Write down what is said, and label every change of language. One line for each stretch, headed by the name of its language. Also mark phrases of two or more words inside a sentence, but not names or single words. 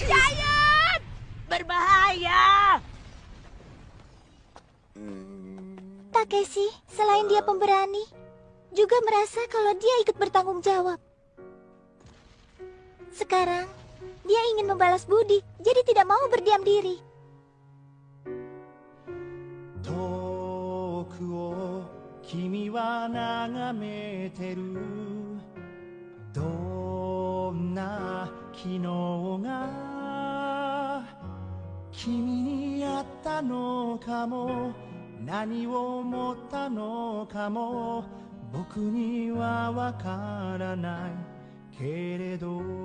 Indonesian: Giant! Berbahaya! Takeshi, selain dia pemberani, juga merasa kalau dia ikut bertanggung jawab. Sekarang, dia ingin membalas budi, jadi tidak mau berdiam diri.
Japanese: 遠くを君は眺めてるどんな昨日が君にあったのかも何を思ったのかも僕にはわからないけれど